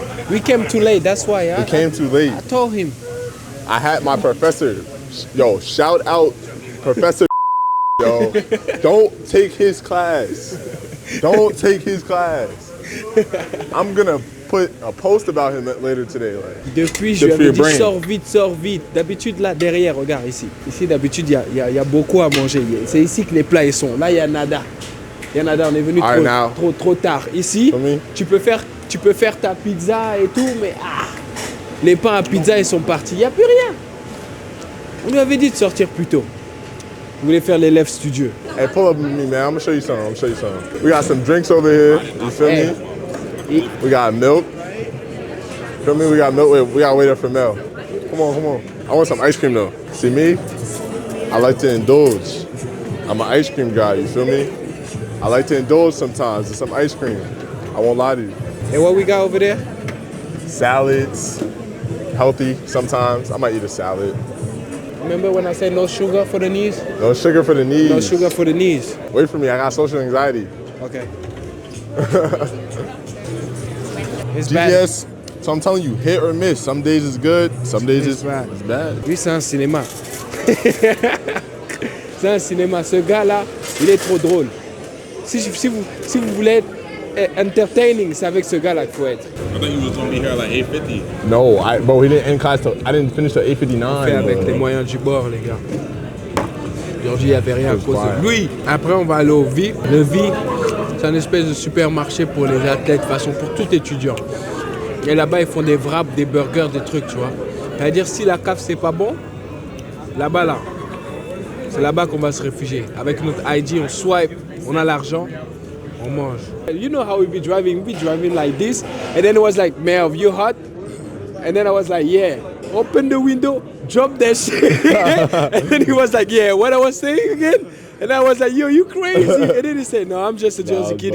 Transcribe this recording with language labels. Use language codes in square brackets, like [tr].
[en] We came too late, that's why. We came too late. I told him. I had my professor. Yo, shout out Professor. Yo, don't take his class. Don't take his class. I'm gonna put a post about him later today. Like, [fr] Depuis, je lui avais dit sors vite. D'habitude, là, derrière, regarde ici. Ici, d'habitude, il y a beaucoup à manger. C'est ici que les plats ils sont. Là, il y a nada. Il y a nada, on est venu trop tard. Ici, tu peux faire ta pizza et tout, mais les pains à pizza, ils sont partis. Il n'y a plus rien. On lui avait dit de sortir plus tôt. Vous voulez faire l'élève studieux. [en] hey, pull up with me, man. I'm gonna show you something. We got some drinks over here. You feel me? We got milk. Feel me? We got milk. We gotta wait up for Mel. Come on. I want some ice cream though. See me? I like to indulge. I'm an ice cream guy. You feel me? I like to indulge sometimes in some ice cream. I won't lie to you. And what we got over there? Salads. Healthy sometimes. I might eat a salad. Remember when I said no sugar for the knees? No sugar for the knees. No sugar for the knees. Wait for me. I got social anxiety. Okay. It's GDS, so I'm telling you, hit or miss. Some days it's good, some days it's bad. [fr] Lui, c'est un cinéma. C'est un cinéma. Ce gars-là, il est trop drôle. Si vous voulez être entertaining, c'est avec ce gars-là qu'il faut être. [en] I thought you was gonna be here at like 8:50. No, bro, he didn't end class till, I didn't finish till 8:59. [fr] On fait avec les moyens du bord, les gars. Aujourd'hui, il n'y avait rien à cause de lui. Après, on va aller au VI. Le VI, c'est un espèce de supermarché pour les athlètes, de façon pour tout étudiant. Et là-bas, ils font des wraps, des burgers, des trucs, tu vois. C'est-à-dire, si la cave, c'est pas bon, là-bas, là, c'est là-bas qu'on va se réfugier. Avec notre ID, on swipe, on a l'argent, on mange. [en] You know how we be driving like this. And then it was like, Merv, you hot? And then I was like, yeah. Open the window, drop that shit. And then he was like, yeah, what I was saying again? And I was like, yo, you crazy? And then he said, no, I'm just a Jersey kid.